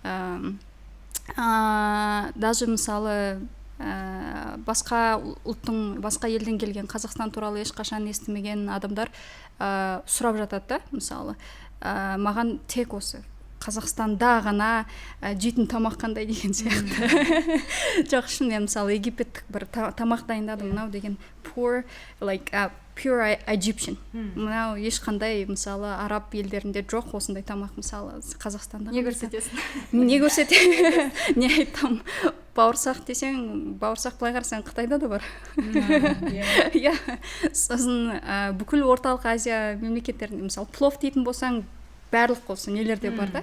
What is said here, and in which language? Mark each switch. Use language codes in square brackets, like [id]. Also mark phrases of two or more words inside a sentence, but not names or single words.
[kk] Даже мысалы басқа елден келген Қазақстан туралы ешқашан естімеген адамдар сұрап жатады да, мысалы, маған тек осы Қазақстанда ғана жейтін тамақ қандай деген сияқты. Жоқ, шын мен мысалы египеттік бір тамақ дайындадым, мынау деген [en] poor, like pure Egyptian. [kk] Мынау ешқандай мысалы араб елдерінде жоқ осындай тамақ, мысалы Қазақстанда. Не көрсетесің? Не көрсете? Не айтам? Бауырсақ десең, бауырсақ былай қарасаң Қытайда да бар. Иә. Сосын бүкіл орталық Азия мемлекеттерінде мысалы плов дейтін болсаң, барлық осы нелерде бар да.